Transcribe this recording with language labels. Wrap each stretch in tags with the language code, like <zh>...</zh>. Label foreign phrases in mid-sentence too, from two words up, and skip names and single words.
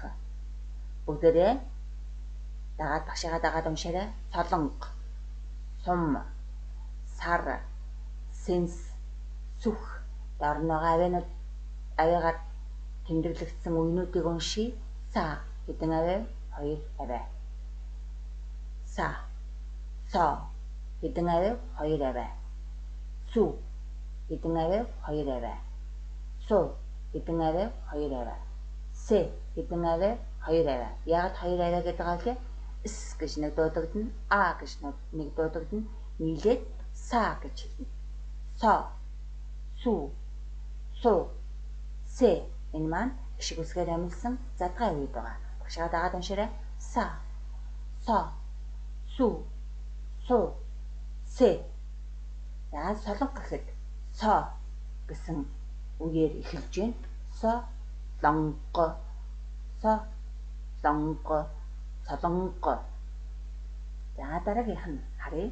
<mn>Бүгдээрээ багшаагаа дагаад уншаарай. Солонго, сум, сар, сэнс, сүх. Доор нь байгаа авиагаар тэмдэглэгдсэн үгнүүдийг уншия. Са хэдэн аваа? 2 аваа. Са, со хэдэн аваа? 2 аваа. Су хэдэн аваа? 2 аваа. Су хэдэн аваа? 2 аваа. Сэ хэдэн аваа? 2 аваа. Яагаад 2 аваа гэдэг байгаа вэ? С гэж нэг дуудагдана, а гэж нэг дуудагдана. Нийлээд са гэж хэлнэ. Со, су, сэ энэ маань шиг үсгээр амилсан задгай үед байгаа. Багшаагаа дагаад уншаарай. Са, со, су, сэ. За солонго гэхэд со гэсэн үгээр эхэлж байна. Солонго. За дараагийнх нь харъя.</mn>